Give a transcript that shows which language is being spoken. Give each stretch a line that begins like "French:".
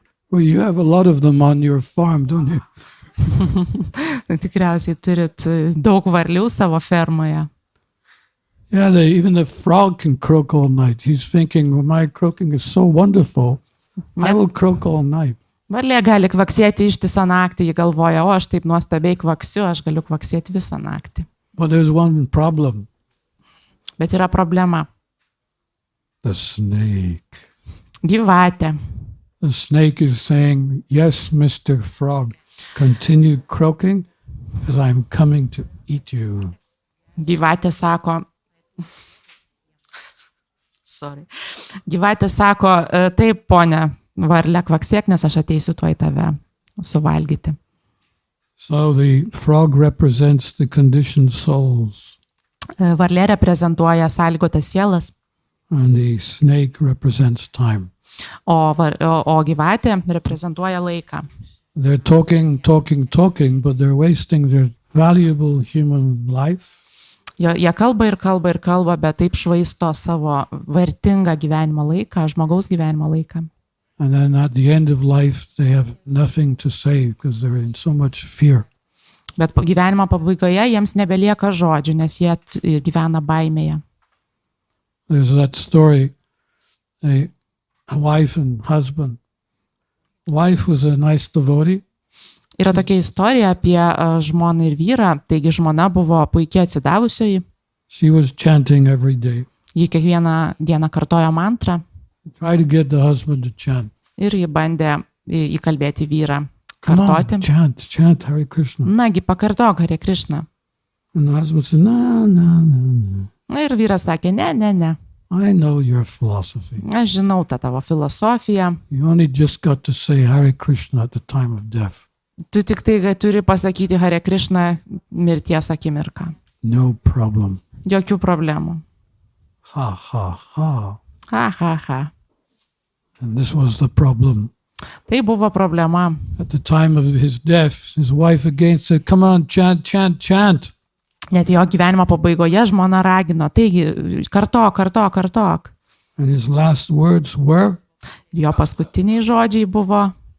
English: Well, you have a lot of them on your farm, don't you?
Lithuanian: Tikriausiai turit daug varlių savo fermoje.
English: Yeah, even the frog can croak all night. He's thinking, well, my croaking is so wonderful. I will croak all night.
Lithuanian: Varlė gali kvaksėti ištisą naktį, ji galvoja, o aš taip nuostabiai kvaksiu, aš galiu kvaksėti visą naktį.
English: But there's one problem.
Lithuanian: Bet yra problema.
English: The snake.
Lithuanian: Gyvatė.
English: The snake is saying, yes, Mr. Frog, continue croaking because I'm coming to eat you.
Lithuanian: Gyvatė sako, Gyvatė sako, taip, ponia, varlė kvaksėk, nes aš ateisiu tuoj tave suvalgyti.
English: So the frog represents the conditioned souls.
Lithuanian: Varlė reprezentuoja sąlygotas sielas.
English: And the snake represents time.
Lithuanian: O gyvatė reprezentuoja laiką.
English: They're talking, but they're wasting their valuable human life.
Lithuanian: Jie kalba ir kalba ir kalba, bet taip švaisto savo vertingą gyvenimo laiką, žmogaus gyvenimo laiką.
English: And then at the end of life, they have nothing to say because they're in so much fear.
Lithuanian: Bet gyvenimo pabaigoje jiems nebelieka žodžių, nes jie gyvena baimėje.
English: There's that story, a wife and husband. Wife was a nice devotee.
Lithuanian: Yra tokia istorija apie žmoną ir vyrą, taigi žmona buvo puikiai atsidavusioji.
English: She was chanting every day.
Lithuanian: Ji kiekvieną dieną kartojo mantrą.
English: Try to get the husband to chant.
Lithuanian: Ir ji bandė įkalbėti vyrą
English: Come
Lithuanian: kartoti.
English: on, chant Hare Krishna.
Lithuanian: Nagi, pakartok Hare Krishna.
English: And the husband said, no.
Lithuanian: Na ir vyras sakė, ne.
English: I know your philosophy.
Lithuanian: Aš žinau tą tavo filosofiją.
English: You only just got to say Hare Krishna at the time of death.
Lithuanian: Tu tik tai turi pasakyti Hare Krishna mirties akimirką.
English: No problem.
Lithuanian: Jokių problemų. Ha. Ha.
English: And this was the problem.
Lithuanian: Tai buvo problema.
English: At the time of his death, his wife again said, come on, chant.
Lithuanian: Net jo gyvenimo pabaigoje žmona ragino, taigi kartok.
English: And his last words were,
Lithuanian: Jo paskutiniai žodžiai buvo,